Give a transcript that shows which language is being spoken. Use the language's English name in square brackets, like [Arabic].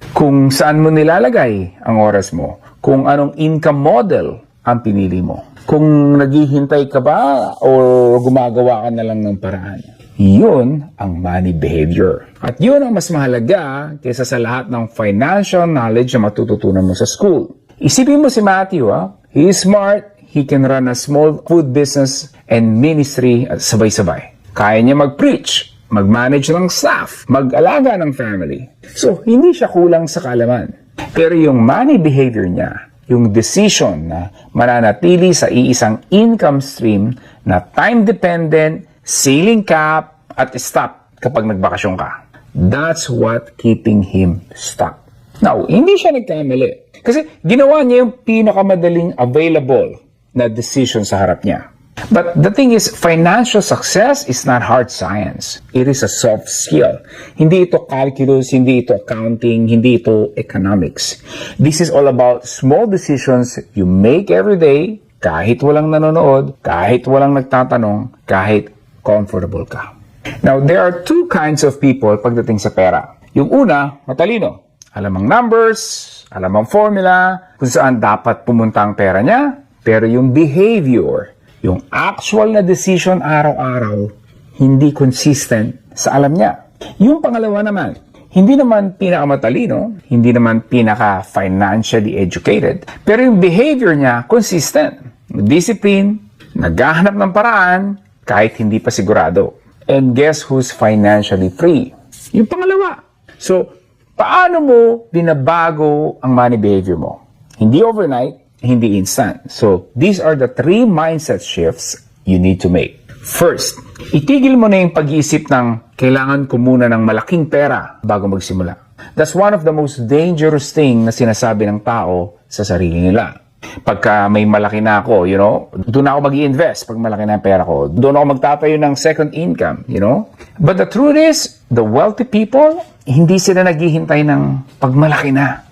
[Filipino] Kung saan mo nilalagay ang oras mo, kung anong income model ang pinili mo, kung naghihintay ka ba o gumagawa ka na lang ng paraan. Yun ang money behavior. At yun ang mas mahalaga kaysa sa lahat ng financial knowledge na matututunan mo sa school. Isipin mo si Matthew, [English] he is smart, he can run a small food business and ministry at sabay-sabay. [Filipino] Kaya niya mag-preach, mag-manage ng staff, mag-alaga ng family. So, hindi siya kulang sa kaalaman. Pero yung money behavior niya, yung decision na mananatili sa iisang income stream na time-dependent, ceiling cap, at stop kapag nagbakasyon ka. [English] That's what keeping him stuck. [Filipino] Now, hindi siya nagkamali. Kasi ginawa niya yung pinakamadaling available na decision sa harap niya. [English] But the thing is, financial success is not hard science. It is a soft skill. [Filipino] Hindi ito calculus, hindi ito accounting, hindi ito economics. [English] This is all about small decisions you make every day, [Filipino] kahit walang nanonood, kahit walang nagtatanong, kahit comfortable ka. [English] Now, there are 2 kinds of people pagdating sa pera. [Filipino] Yung una, matalino. Alam ang numbers, alam ang formula, kung saan dapat pumunta ang pera niya. Pero yung behavior, yung actual na decision araw-araw, hindi consistent sa alam niya. Yung pangalawa naman, hindi naman pinakamatalino, hindi naman pinaka-financially educated, pero yung behavior niya consistent. Discipline, naghahanap ng paraan, kahit hindi pa sigurado. [English] And guess who's financially free? [Filipino] Yung pangalawa. So, paano mo binabago ang money behavior mo? Hindi overnight, hindi instant. [English] So, these are the 3 mindset shifts you need to make. [Filipino] First, itigil mo na yung pag-iisip ng kailangan ko muna ng malaking pera bago magsimula. [English] That's one of the most dangerous thing [Filipino] na sinasabi ng tao sa sarili nila. Pagka may malaki na ako, doon ako mag-i-invest pag malaki na ang pera ko. Doon ako magtatayo ng second income, [English] But the truth is, the wealthy people, [Filipino] hindi sila naghihintay ng pag malaki na.